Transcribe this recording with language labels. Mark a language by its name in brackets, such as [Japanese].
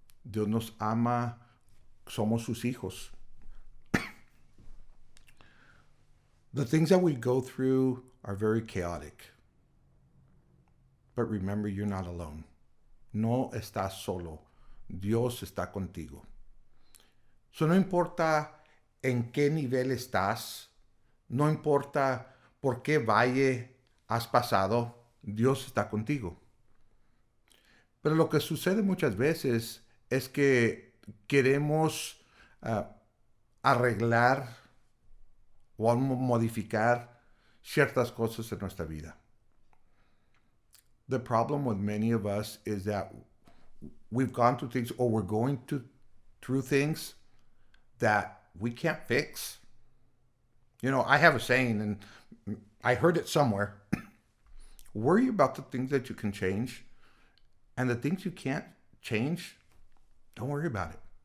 [Spanish] Dios nos ama, somos sus hijos. [English] The things that we go through are very chaotic. But remember, you're not alone. [Spanish] No estás solo. Dios está contigo. So no importa en qué nivel estás, no importa por qué valle has pasado, Dios está contigo. Pero lo que sucede muchas veces es que queremos arreglar o modificar ciertas cosas en nuestra vida. [English] The problem with many of us is that we've gone through things or we're going through things that we can't fix. You know, I have a saying, and I heard it somewhere. Worry about the things that you can change, and the things you can't change, don't worry about it.